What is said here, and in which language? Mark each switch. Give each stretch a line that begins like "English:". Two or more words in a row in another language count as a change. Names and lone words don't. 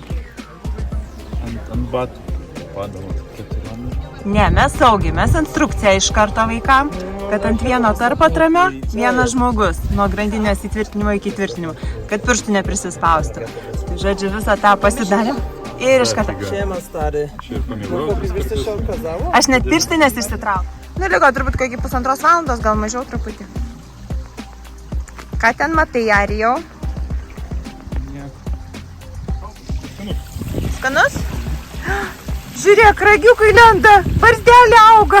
Lithuanian: Ant batų padavo 4. Ne, mes saugiai, mes instrukciją iš karto vaikam, kad ant vieno tarp atramio vienas žmogus nuo grandinės įtvirtinimo iki tvirtinimo, kad pirštų neprisispaustų. Tai žodžiu, visą tą pasidarėm ir iš karto.
Polish: Siema, stary. Wiesz, co się okazało?
Lithuanian: Aš net pirštinės išsitraukiu. Nu, liko turbūt kokį 1,5 valandos, gal mažiau truputį. Ką ten matai, Arijau? Skanus? Žiūrėk, ragiukai lenda, barzdelė auga.